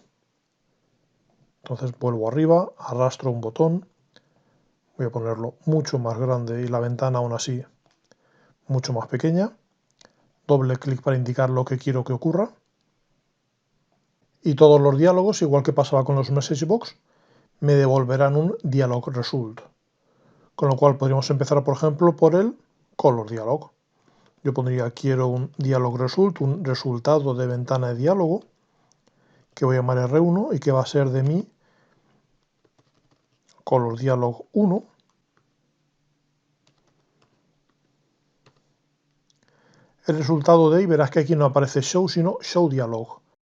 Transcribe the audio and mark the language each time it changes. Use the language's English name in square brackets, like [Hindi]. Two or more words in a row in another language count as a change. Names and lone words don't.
[Spanish] Entonces vuelvo arriba, arrastro un botón, voy a ponerlo mucho más grande y la ventana aún así mucho más pequeña, doble clic para indicar lo que quiero que ocurra y todos los diálogos, igual que pasaba con los [English] message box, [Spanish] me devolverán un [English] dialog result, [Spanish] con lo cual podríamos empezar, por ejemplo, por el [English] color dialog. [Spanish] Yo pondría quiero un [English] dialog result, [Spanish] un resultado de ventana de diálogo, que voy a llamar R1 y que va a ser de mi [English] color dialog [Spanish] 1. El resultado de ahí, verás que aquí no aparece show, sino [English] show dialog.